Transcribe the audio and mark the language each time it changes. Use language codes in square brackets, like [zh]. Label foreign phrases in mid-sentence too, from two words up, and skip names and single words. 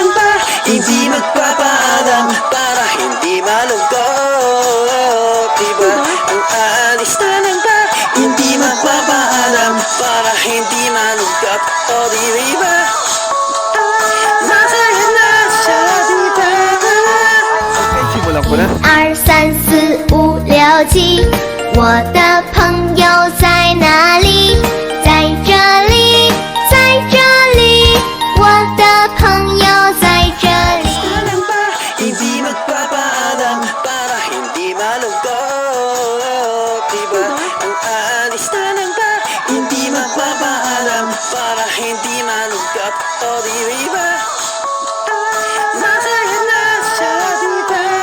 [tl] Hindi magpapaalam para hindi malungkot, diba? Ang aalis na lang ba? Hindi magpapaalam para hindi malungkot, o di ba? Masaya na siya, diba? Okay, simulan ko na. [zh] 1、3、4、5、6、7，我的朋友在哪里？在这里，在这里，我的朋友在这里。 [tl] Hindi magpapaalam para hindi malungkot, diba? Ang aalis na lang ba? Hindi magpapaalam para hindi malungkot, o di ba? Masaya na siya, diba?